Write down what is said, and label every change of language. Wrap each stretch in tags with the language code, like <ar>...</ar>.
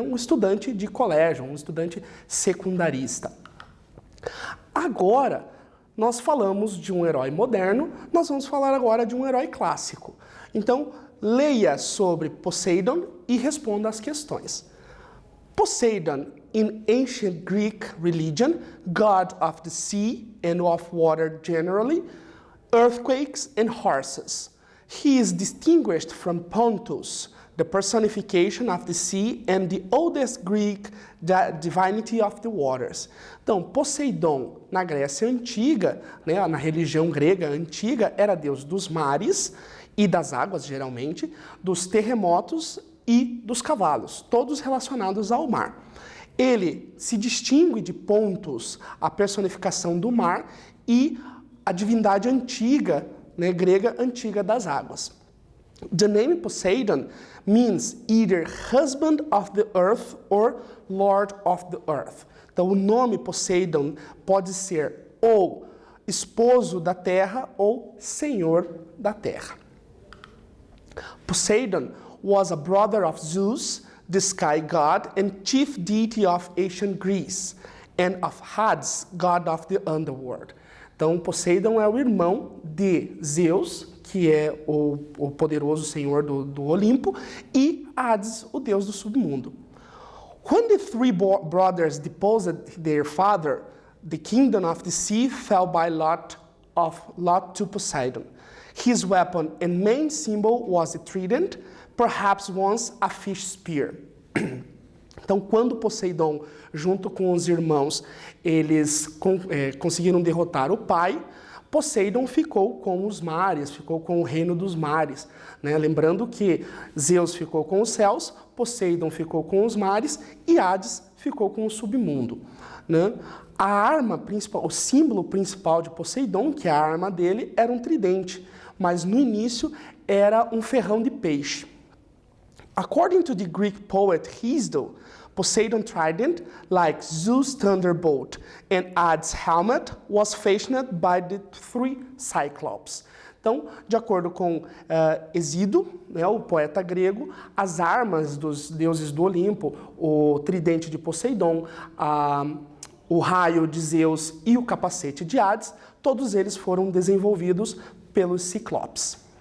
<pt>Um estudante de colégio, um estudante secundarista. Agora, nós falamos de um herói moderno, nós vamos falar agora de um herói clássico. Então, leia sobre Poseidon e responda as questões.</pt> <en>Poseidon, in ancient Greek religion, god of the sea and of water generally, earthquakes and horses. He is distinguished from Pontus, the personification of the sea and the oldest Greek divinity of the waters.</en> <pt>Então, Poseidon, na Grécia Antiga, né, na religião grega antiga, era deus dos mares e das águas, geralmente, dos terremotos e dos cavalos, todos relacionados ao mar. Ele se distingue de Pontus, a personificação do mar, e a divindade antiga, né, grega antiga das águas.</pt> <en>The name Poseidon means either husband of the earth or lord of the earth.</en> <pt>Então, o nome Poseidon pode ser ou esposo da terra ou senhor da terra.</pt> <en>Poseidon was a brother of Zeus, the sky god and chief deity of ancient Greece, and of Hades, god of the underworld.</en> <pt>Então, Poseidon é o irmão de Zeus, que é o poderoso senhor do Olimpo, e Hades, o deus do submundo.</pt> <en>When the three brothers deposed their father, the kingdom of the sea fell by lot to Poseidon. His weapon and main symbol was a trident, perhaps once a fish spear.</en> <pt>Então, quando Poseidon, junto com os irmãos, eles conseguiram derrotar o pai, Poseidon ficou com os mares, ficou com o reino dos mares, né? Lembrando que Zeus ficou com os céus, Poseidon ficou com os mares e Hades ficou com o submundo, né? A arma principal, o símbolo principal de Poseidon, que é a arma dele, era um tridente, mas no início era um ferrão de peixe.</pt> <en>According to the Greek poet Hesiod, Poseidon's trident, like Zeus' thunderbolt and Hades' helmet, was fashioned by the three Cyclops.</en> <pt>Então, de acordo com Hesíodo, né, o poeta grego, as armas dos deuses do Olimpo, o tridente de Poseidon, o raio de Zeus e o capacete de Hades, todos eles foram desenvolvidos pelos Ciclopes.</pt>